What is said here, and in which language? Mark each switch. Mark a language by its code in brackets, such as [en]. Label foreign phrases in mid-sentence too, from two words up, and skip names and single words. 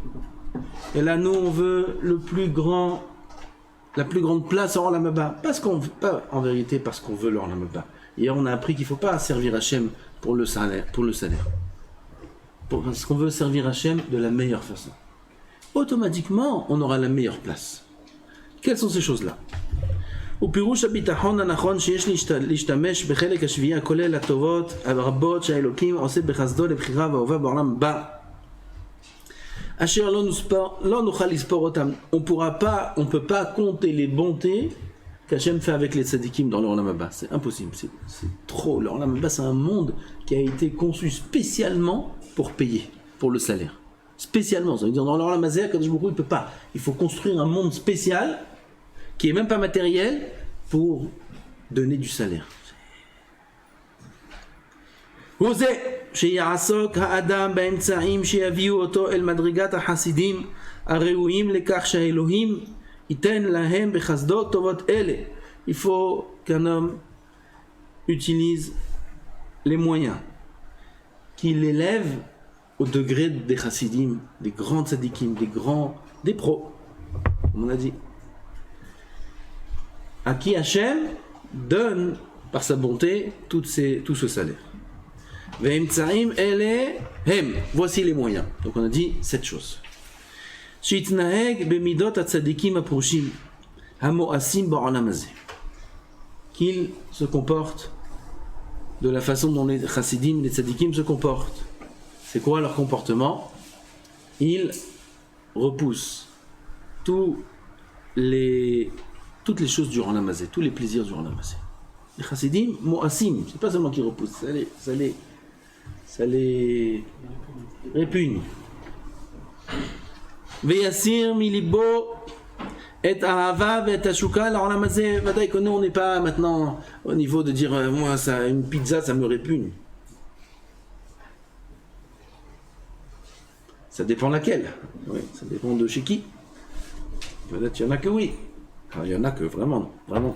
[fr] Et là, nous, on veut la plus grande place en Olam Haba. Pas en vérité parce qu'on veut le Olam Haba. Hier, on a appris qu'il ne faut pas servir Hachem pour le salaire. Parce qu'on veut servir Hachem de la meilleure façon. Automatiquement, on aura la meilleure place. Quelles sont ces choses-là? [he] ופירוש הביטחון הנכון שיש להשתמש בחלק השביעי הכולל הטובות הרבות שהאלוקים עושה בחסדו לבחירה ואהובה בעולם הבא אשר לא נוכל לספור אותם. [fr] On peut pas compter les bontés qu'Hachem fait avec les tzadikim dans le Olam Haba. C'est impossible, c'est trop. Le Olam Haba, c'est un monde qui a été conçu spécialement pour payer, pour le salaire. Spécialement, ça veut dire dans le Olam Hazé, Kadosh Baruch Hu, il peut pas. Il faut construire un monde spécial qui est même pas matériel, pour donner du salaire. [he] וזה שיעסוק האדם באמצעים שיביאו אותו אל מדרגת החסידים הראויים לכך שהאלוהים ייתן להם בחסדו טובות אלה. [fr] Il faut qu'un homme utilise les moyens qui l'élèvent au degré des chassidim, des grands tzadikim, des pros, comme on a dit. À qui Hachem donne par sa bonté tout ce salaire. [he] והאמצעים אלה הם. [fr] Voici les moyens. Donc on a dit 7 choses. [he] שיתנהג במידות הצדיקים הפרושים המואסים בעולם הזה. [fr] Qu'il se comporte de la façon dont les chassidim, les tzadikim se comportent. C'est quoi leur comportement? Ils repoussent toutes les choses du Olam Hazé, tous les plaisirs du Olam Hazé. Les chassidim, mo'asim, c'est pas seulement qu'ils repoussent, ça les répugne. [he] ויסיר מליבו את אהבה ואת התשוקה לעולם הזה. [fr] Vadaï que nous on n'est pas maintenant au niveau de dire moi ça, une pizza ça me répugne. Ça dépend laquelle. Oui, ça dépend de chez qui. Peut-être il y en a que oui. Alors, il y en a que vraiment pas.